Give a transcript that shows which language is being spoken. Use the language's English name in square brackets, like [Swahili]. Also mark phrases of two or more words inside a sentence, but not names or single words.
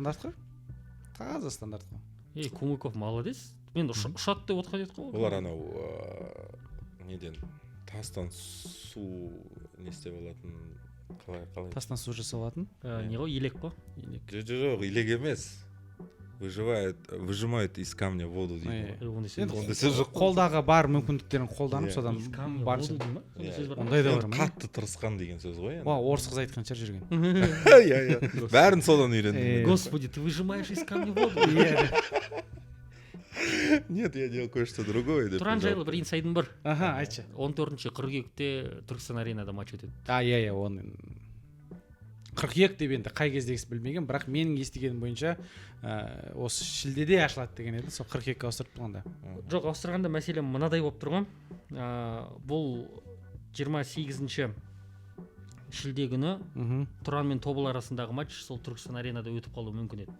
[Kazakh] Стандарт қой? Таза стандарт қой. [Russian] Кумыков молодец. [Kazakh] Мен ұшады деп отқан едік қой. Олар анау неден тастан су не істеп алатын, қалай? Тастан су жасалатын? Не ғой, елек қой? Жоқ, елек емес. [Russian] Выжимают из камня воду дейді. [Kazakh] Ондай сөз жоқ. Қолдағы бар мүмкіндіктерін қолданып, содан барша. Ондай да бар ма? Қатты тырысқан деген сөз ғой. Орыс қыз айтқан шығар жүрген. Иә. Бәрін содан үйрендім. [Russian] Господи, ты выжимаешь из камня воду? Нет, я делал кое-что другое. [Kazakh] Туран жайлы бір инсайдым бар. Айтшы. 14 қыркүйекте Түркістан аренада матч өтеді. Иә, оны қыркүйек деп енді қай кездегісі білмеген, бірақ менің естігенім бойынша осы шілдеде ашылады деген еді, сол қыркүйекке ауыстырып тұрғанда. Жоқ, ауыстырғанда мәселе мынадай болып тұрған. Бұл 28 шілде күні Тұран мен Тобыл арасындағы матч сол Түркістан аренада өтіп қалуы мүмкін еді.